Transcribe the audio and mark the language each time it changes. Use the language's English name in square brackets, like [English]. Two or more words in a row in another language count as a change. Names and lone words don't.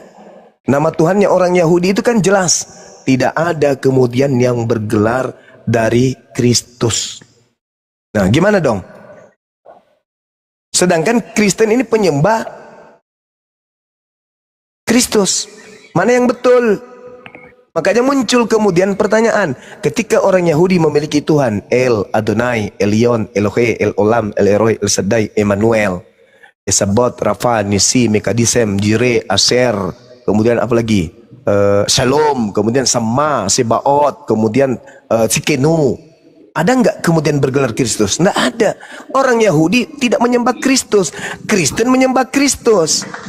[Indonesian] Nama Tuhannya orang Yahudi itu kan jelas. Tidak ada kemudian yang bergelar dari Kristus. Nah, gimana dong? Sedangkan Kristen ini penyembah Kristus. Mana yang betul? Makanya muncul kemudian pertanyaan, ketika orang Yahudi memiliki Tuhan, El, Adonai, Elyon, Elohe, El Olam, El Eroi, El Shaddai, Emmanuel, Esabot, Rafa, Nisi, Mekadisem, Jire, Aser, kemudian apa lagi? Shalom, kemudian Sama, Sebaot, kemudian Tsikenu. Ada nggak kemudian bergelar Kristus? Nggak ada. Orang Yahudi tidak menyembah Kristus, Kristen menyembah Kristus.